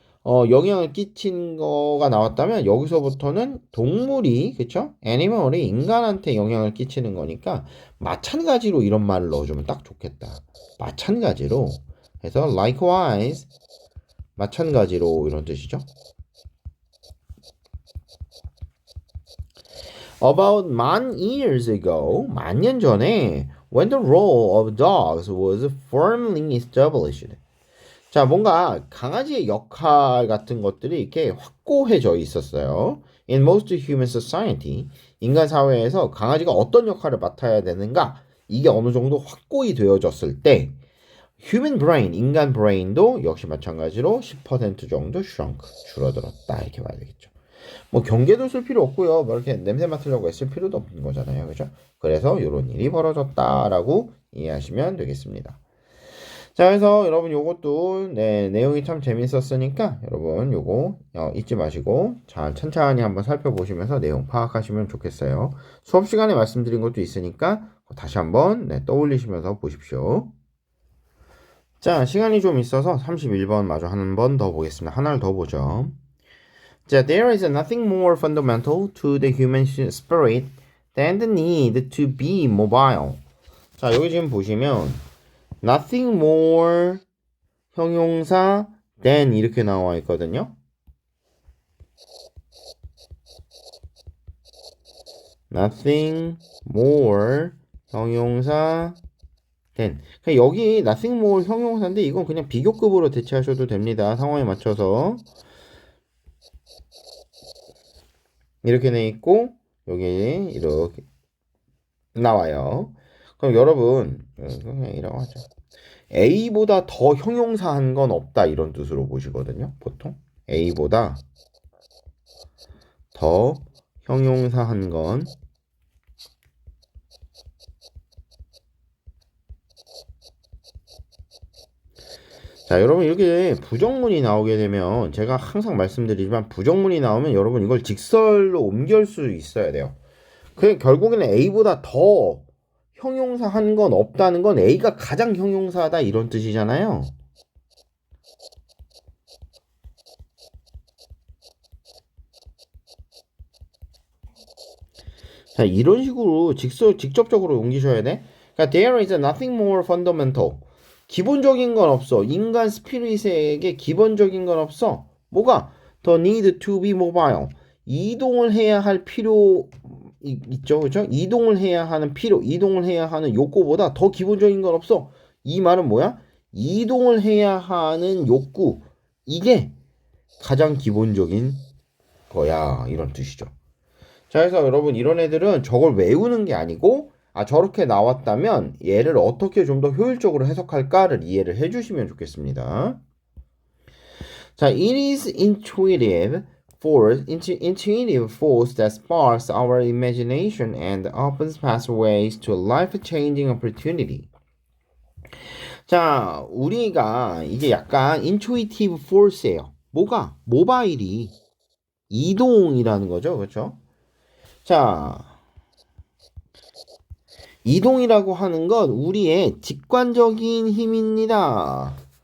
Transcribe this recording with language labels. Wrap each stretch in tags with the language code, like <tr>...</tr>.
<ko>영향을 끼친 거가 나왔다면 여기서부터는 동물이 그쵸? 애니멀이 인간한테 영향을 끼치는 거니까 마찬가지로 이런 말을 넣어주면 딱 좋겠다. 마찬가지로 해서 likewise 마찬가지로 이런 뜻이죠.</ko> <en>About man years ago,</en> <ko>만 년 전에</ko> <en>when the role of dogs was firmly established.</en> <ko>자, 뭔가 강아지의 역할 같은 것들이 이렇게 확고해져 있었어요.</ko> <en>In most human society,</en> <ko>인간 사회에서 강아지가 어떤 역할을 맡아야 되는가? 이게 어느 정도 확고히 되어졌을 때 human brain, 인간 브레인도 역시 마찬가지로 10% 정도 줄어들었다. 이렇게 봐야 되겠죠. 뭐 경계도 쓸 필요 없고요. 뭐 이렇게 냄새 맡으려고 애쓸 필요도 없는 거잖아요. 그죠? 그래서 이런 일이 벌어졌다라고 이해하시면 되겠습니다. 자, 그래서 여러분 요것도 내용이 참 재밌었으니까 여러분 요거 잊지 마시고 잘 천천히 한번 살펴보시면서 내용 파악하시면 좋겠어요. 수업 시간에 말씀드린 것도 있으니까 다시 한번 떠올리시면서 보십시오. 자, 시간이 좀 있어서 31번 마저 한 번 더 보겠습니다. 하나를 더 보죠.</ko> <en>자, there is nothing more fundamental to the human spirit than the need to be mobile.</en> <ko>자, 여기 지금 보시면 nothing more 형용사 than 이렇게 나와 있거든요. nothing more 형용사 than. 그러니까 여기 nothing more 형용사인데 이건 그냥 비교급으로 대체하셔도 됩니다. 상황에 맞춰서. 이렇게 돼 있고 여기 이렇게 나와요. 그럼 여러분 그냥 이라고 하죠. A보다 더 형용사한 건 없다 이런 뜻으로 보시거든요. 보통 A보다 더 형용사한 건 자, 여러분 이렇게 부정문이 나오게 되면 제가 항상 말씀드리지만 부정문이 나오면 여러분 이걸 직설로 옮길 수 있어야 돼요. 결국에는 A보다 더 형용사 한 건 없다는 건 A가 가장 형용사다 이런 뜻이잖아요. 자, 이런 식으로 직접적으로 옮기셔야 돼. 그러니까</ko> <en>there is nothing more fundamental.</en> <ko>기본적인 건 없어. 인간 스피릿에게 기본적인 건 없어. 뭐가?</ko> <en>The need to be mobile.</en> <ko>이동을 해야 할 필요 있죠, 그렇죠? 이동을 해야 하는 필요, 이동을 해야 하는 욕구보다 더 기본적인 건 없어. 이 말은 뭐야? 이동을 해야 하는 욕구, 이게 가장 기본적인 거야, 이런 뜻이죠. 자, 그래서 여러분 이런 애들은 저걸 외우는 게 아니고 저렇게 나왔다면 얘를 어떻게 좀 더 효율적으로 해석할까를 이해를 해주시면 좋겠습니다.</ko> <en>자, it is intuitive force that sparks our imagination and opens pathways to life-changing opportunity.</en> <ko>자, 우리가 이게 약간 intuitive force예요. 뭐가? 모바일이 이동이라는 거죠, 그렇죠? 자, 이동이라고 하는 건 우리의 직관적인 힘입니다.</ko>